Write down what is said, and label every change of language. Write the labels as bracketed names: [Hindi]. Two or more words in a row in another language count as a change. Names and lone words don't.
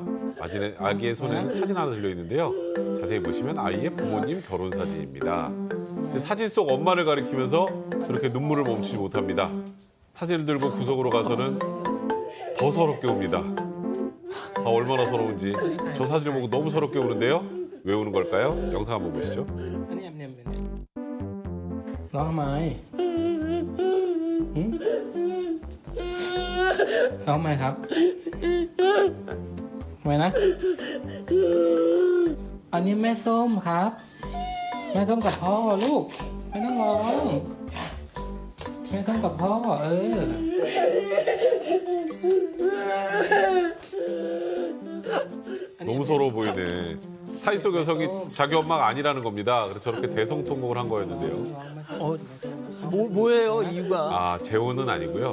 [Korean] 아기의 손에는 사진 하나 들려 있는데요. 자세히 보시면 아이의 부모님 결혼 사진입니다. 사진 속 엄마를 가리키면서 저렇게 눈물을 멈추지 못합니다. 사진을 들고 구석으로 가서는 더 서럽게 웁니다. 아, 얼마나 서러운지. 저 사진을 보고 너무 서럽게 우는데요. 왜 우는 걸까요? 영상 한번 보시죠. [Thai] ร้องทำไมร้องทำไมครับทำไมนะ อันนี้แม่ส้มครับ แม่ส้มกับพ่อลูก ไม่ต้องร้อง แม่ส้มกับพ่อ [Korean] 너무 서러워 보이네. 사진 속 여성이 자기 엄마가 아니라는 겁니다. 그래서 저렇게 대성통곡을 한 거였는데요. 뭐예요, 이유가? 아, 재혼은 아니고요.